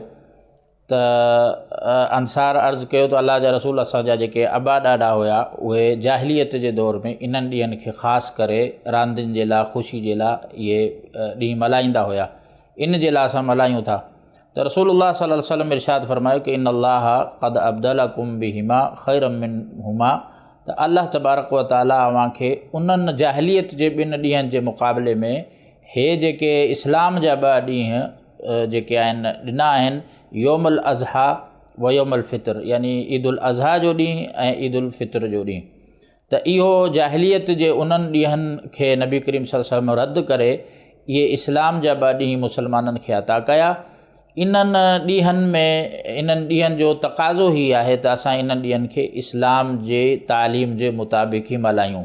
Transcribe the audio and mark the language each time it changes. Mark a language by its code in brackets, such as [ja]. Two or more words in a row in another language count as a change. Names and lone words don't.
[sd] त अंसार अर्ज़ु कयो त अल्लाह जा रसूल, असांजा जेके अबा ॾाॾा हुया उहे जाहिलियत जे दौर में इन्हनि ॾींहंनि खे ख़ासि करे रांदियुनि जे लाइ ख़ुशी जे लाइ इहे ॾींहं मल्हाईंदा हुया, इन जे लाइ असां मल्हायूं था। त रसूलुल्लाह [ar] صلى الله عليه وسلم [sd] इरशाद फ़रमायो कि [ar] إن الله قد أبدلكم بهما خيرا منهما, [sd] त अल्लाह [ar] تبارك وتعالى [sd] अव्हांखे उन्हनि जाहिलियत जे ॿिनि ॾींहंनि जे मुक़ाबले में हे जेके इस्लाम जा ॿ ॾींहं जेके आहिनि ॾिना आहिनि, [ar] يوم الأضحى ويوم الفطر, [sd] यानी ईदुल अज़हा जो ॾींहुं ऐं ईदुल फ़ितर जो ॾींहुं। त इहो जाहिलियत जे उन्हनि ॾींहंनि खे नबी करीम [ar] صلى الله عليه وسلم [sd] रद्द करे इहे इस्लाम जा ॿ ॾींहं मुसलमाननि खे अता कया। इन्हनि ॾींहंनि में इन्हनि ॾींहंनि जो तक़ाज़ो ई आहे त असां इन्हनि ॾींहंनि खे इस्लाम जे तालीम जे मुताबिक़ ई मल्हायूं।